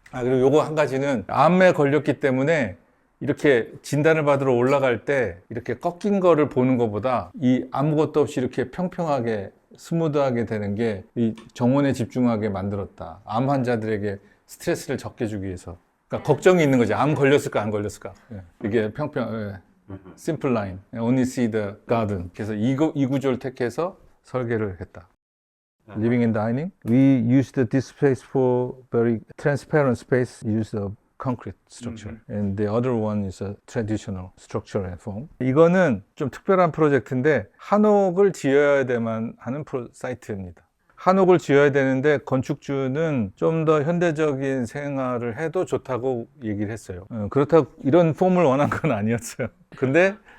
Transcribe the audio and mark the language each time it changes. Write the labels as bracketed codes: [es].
[ko] 그리고 요거 한 가지는 암에 걸렸기 때문에 이렇게 진단을 받으러 올라갈 때 이렇게 꺾인 거를 보는 것보다 이 아무것도 없이 이렇게 평평하게 스무드하게 되는 게 이 정원에 집중하게 만들었다. 암 환자들에게 스트레스를 적게 주기 위해서. 그러니까 걱정이 있는 거지. 암 걸렸을까 안 걸렸을까. 이게 [en] simple line, only see the garden. [ko] 그래서 이 구조를 택해서 설계를 했다. [en] Living and dining. We used this space for very transparent space. Use of concrete structure. And the other one is a traditional structure and form. [ko] 이거는 좀 특별한 프로젝트인데 한옥을 지어야 되만 하는 사이트입니다. 한옥을 지어야 되는데 건축주는 좀 더 현대적인 생활을 해도 좋다고 얘기를 했어요. 그렇다고 이런 폼을 원한 건 아니었어요. 근데